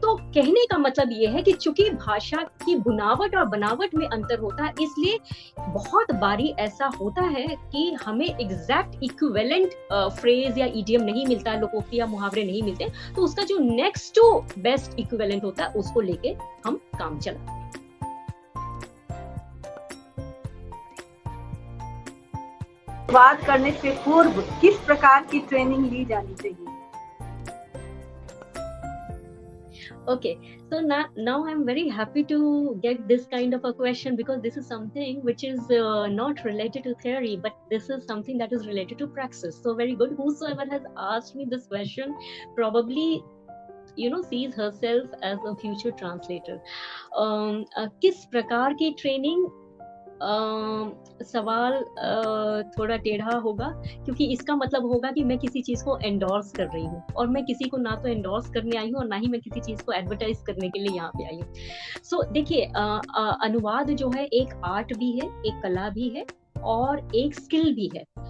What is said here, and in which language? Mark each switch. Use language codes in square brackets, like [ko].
[hi] तो कहने का मतलब ये है कि चूंकि भाषा की बुनावट और बनावट में अंतर होता है, इसलिए बहुत बारी ऐसा होता है कि हमें एग्जैक्ट इक्विवेलेंट फ्रेज या इडियम नहीं मिलता है, लोकोक्ति या मुहावरे नहीं मिलते, तो उसका जो नेक्स्ट टू बेस्ट इक्विवेलेंट होता है उसको लेके हम काम चलाते हैं। बात करने से पूर्व किस प्रकार की ट्रेनिंग ली जानी चाहिए? [en] Okay, so now I'm very happy to get this kind of a question, because this is something which is not related to theory, but this is something that is related to praxis. So very good. Whosoever has asked me this question probably sees herself as a future translator. [hi] किस प्रकार की training, सवाल थोड़ा टेढ़ा होगा, क्योंकि इसका मतलब होगा कि मैं किसी चीज को एंडोर्स कर रही हूँ, और मैं किसी को ना तो एंडोर्स करने आई हूँ और ना ही मैं किसी चीज को एडवर्टाइज करने के लिए यहाँ पे आई हूँ। सो देखिए, अनुवाद जो है एक आर्ट भी है, एक कला भी है, और एक स्किल भी है।